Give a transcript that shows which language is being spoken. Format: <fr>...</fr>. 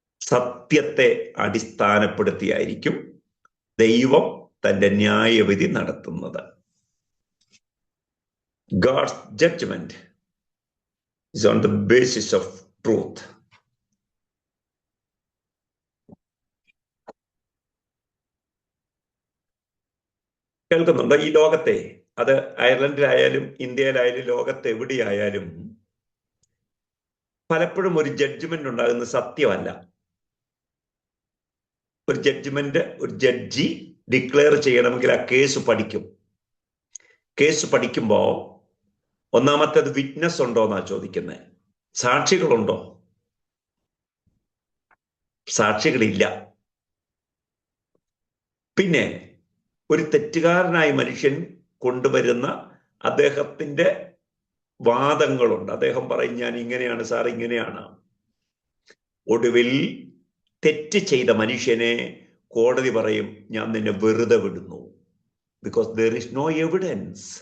<ml>സത്യത്തെ അടിസ്ഥാനപ്പെടുത്തിയായിരിക്കും ദൈവം തന്റെ ന്യായവിധി നടത്തുന്നത്.</ml> <en>God's judgment is on the basis of truth.</en> <ml>കേൾക്കുന്നുണ്ടോ? ഈ ലോകത്തെ, അത് അയർലൻഡിലായാലും ഇന്ത്യയിലായാലും ലോകത്ത് എവിടെയായാലും പലപ്പോഴും ഒരു ജഡ്ജ്മെന്റ് ഉണ്ടാകുന്ന സത്യമല്ല. ഒരു ജഡ്ജ്മെന്റ് ഒരു ജഡ്ജി ഡിക്ലെയർ ചെയ്യണമെങ്കിൽ ആ കേസ് പഠിക്കും. കേസ് പഠിക്കുമ്പോൾ ഒന്നാമത്തേത് വിറ്റ്നസ് ഉണ്ടോ എന്നാ ചോദിക്കുന്നത്. സാക്ഷികളുണ്ടോ? സാക്ഷികളില്ല. പിന്നെ ഒരു തെറ്റുകാരനായ മനുഷ്യൻ കൊണ്ടുവരുന്ന അദ്ദേഹത്തിന്റെ വാദങ്ങളുണ്ട്. അദ്ദേഹം പറയും, ഞാൻ ഇങ്ങനെയാണ് സാർ, ഇങ്ങനെയാണ്. ഒടുവിൽ തെറ്റ് ചെയ്ത മനുഷ്യനെ കോടതി പറയും, ഞാൻ നിന്നെ വെറുതെ വിടുന്നു. Because</ml> <en>there is no evidence.</en>